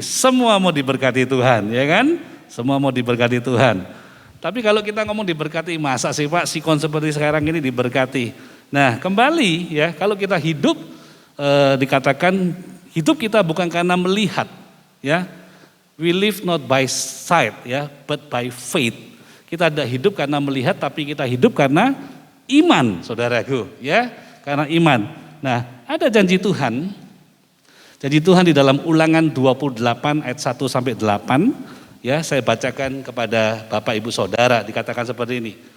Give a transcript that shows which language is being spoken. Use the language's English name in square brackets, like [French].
[Indonesian] Semua mau diberkati Tuhan, ya kan? Semua mau diberkati Tuhan. Tapi kalau kita ngomong diberkati, masa sih Pak sikon seperti sekarang ini diberkati? Nah kembali ya, kalau kita hidup dikatakan hidup kita bukan karena melihat, ya. [English] We live not by sight, ya, but by faith. [Indonesian] Kita tidak hidup karena melihat, tapi kita hidup karena iman, saudaraku, ya, karena iman. Nah, ada janji Tuhan. Janji Tuhan di dalam Ulangan 28 ayat 1 sampai 8. Ya, saya bacakan kepada Bapak Ibu Saudara, dikatakan seperti ini.